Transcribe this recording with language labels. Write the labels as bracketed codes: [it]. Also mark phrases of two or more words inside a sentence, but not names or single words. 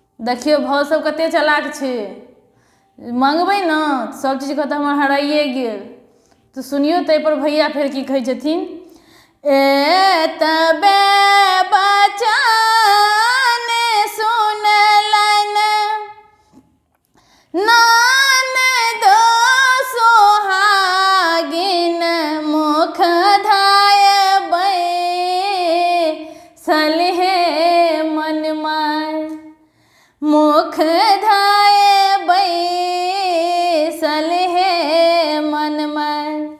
[mai] देखियो भाव सब कते चलाक छे, मांगबै न सब चीज कहता हमर हराइए गेल। तो सुनियो तै पर भैया फिर की कहै छथिन, एतबे बचन सुनलन ननद सोहागिन मुख धाय बैसल हे मन माय, मुख धाय बैसल हे मन माय।